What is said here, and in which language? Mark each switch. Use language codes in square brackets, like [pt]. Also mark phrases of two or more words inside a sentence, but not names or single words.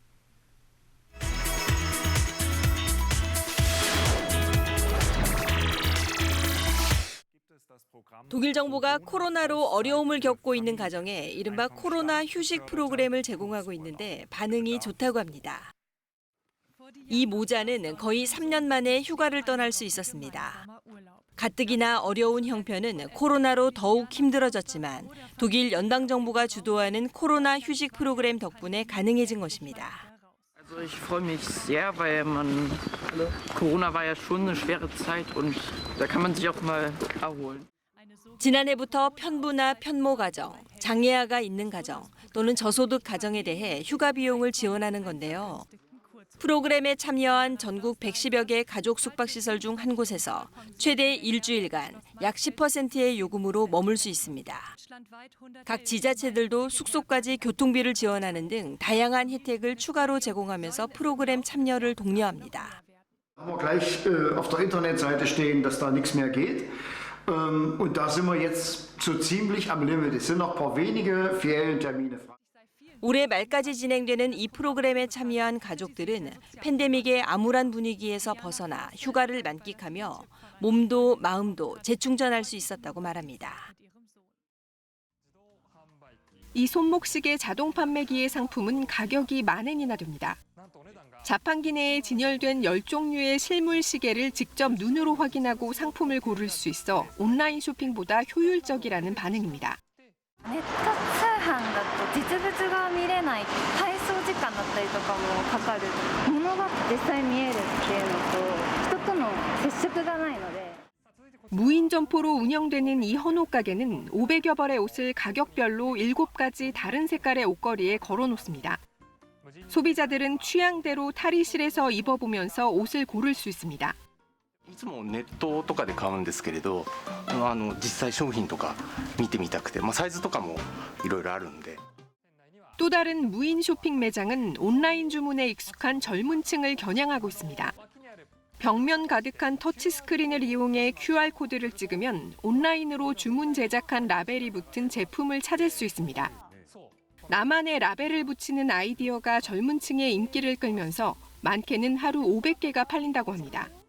[ko] 독일 정부가 코로나로 어려움을 겪고 있는 가정에 이른바 코로나 휴식 프로그램을 제공하고 있는데 반응이 좋다고 합니다. 이 모자는 거의 3년 만에 휴가를 떠날 수 있었습니다. 가뜩이나 어려운 형편은 코로나로 더욱 힘들어졌지만 독일 연방정부가 주도하는 코로나 휴식 프로그램 덕분에 가능해진 것입니다. [de] Ich freue mich sehr, weil Corona war ja schon eine schwere Zeit und da kann man sich auch mal erholen. [ko] 지난해부터 편부나 편모 가정, 장애아가 있는 가정 또는 저소득 가정에 대해 휴가 비용을 지원하는 건데요. 프로그램에 참여한 전국 110여 개 가족 숙박시설 중 한 곳에서 최대 일주일간 약 10%의 요금으로 머물 수 있습니다. 각 지자체들도 숙소까지 교통비를 지원하는 등 다양한 혜택을 추가로 제공하면서 프로그램 참여를 독려합니다. [de] Gleich auf der Internetseite stehen, dass da nichts mehr geht. Und da sind wir jetzt so ziemlich am Limit. Es sind noch ein paar wenige Ferientermine frei. [ko] 올해 말까지 진행되는 이 프로그램에 참여한 가족들은 팬데믹의 암울한 분위기에서 벗어나 휴가를 만끽하며 몸도 마음도 재충전할 수 있었다고 말합니다. 이 손목시계 자동 판매기의 상품은 가격이 만엔이나 됩니다. 자판기 내에 진열된 10종류의 실물 시계를 직접 눈으로 확인하고 상품을 고를 수 있어 온라인 쇼핑보다 효율적이라는 반응입니다. [ja] ネット通販だと実物が見れない配送時間だったりとかもかかる物が実際見えるっていうのと人との接触がないので [ko] 무인 점포로 운영되는 이 헌옷 가게는 500여 벌의 옷을 가격별로 7가지 다른 색깔의 옷걸이에 걸어놓습니다. 소비자들은 취향대로 탈의실에서 입어보면서 옷을 고를 수 있습니다. [ja] いつもネットとかで買うんですけれど、実際商品とか見てみたくて、サイズとかもいろいろあるんで。 [ko] 또 다른 무인 쇼핑 매장은 온라인 주문에 익숙한 젊은 층을 겨냥하고 있습니다. 벽면 가득한 터치스크린을 이용해 QR코드를 찍으면 온라인으로 주문 제작한 라벨이 붙은 제품을 찾을 수 있습니다. 나만의 라벨을 붙이는 아이디어가 젊은 층의 인기를 끌면서 많게는 하루 500개가 팔린다고 합니다.